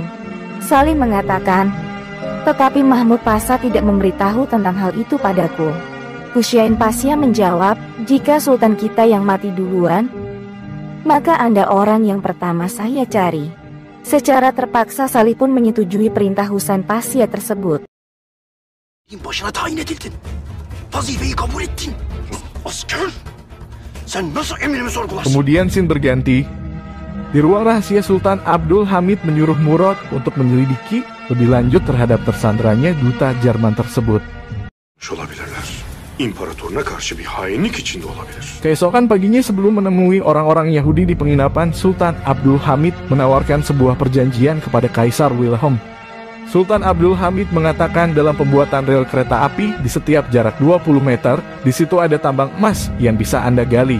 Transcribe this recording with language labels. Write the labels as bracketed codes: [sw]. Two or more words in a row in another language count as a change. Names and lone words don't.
[id] Salih mengatakan, tetapi Mahmud Pasya tidak memberitahu tentang hal itu padaku. Husain Pasya menjawab, jika Sultan kita yang mati duluan, Maka Anda orang yang pertama saya cari. Secara terpaksa Salih pun menyetujui perintah Husain Pasya tersebut. [tr] Başına tayin edildin. Vazifeyi kabul ettin. Asker. Sen nasıl emrimi sorgularsın? [id] Kemudian scene berganti. Di ruang rahasia Sultan Abdul Hamid menyuruh Murad untuk menyelidiki lebih lanjut terhadap tersandranya duta Jerman tersebut. [tr] Olabilirler. İmparatoruna karşı bir hainlik içinde olabilir. [id] Keesokan paginya sebelum menemui orang-orang Yahudi di penginapan, Sultan Abdul Hamid menawarkan sebuah perjanjian kepada Kaisar Wilhelm. Sultan Abdul Hamid mengatakan dalam pembuatan rel kereta api di setiap jarak 20 meter, di situ ada tambang emas yang bisa Anda gali.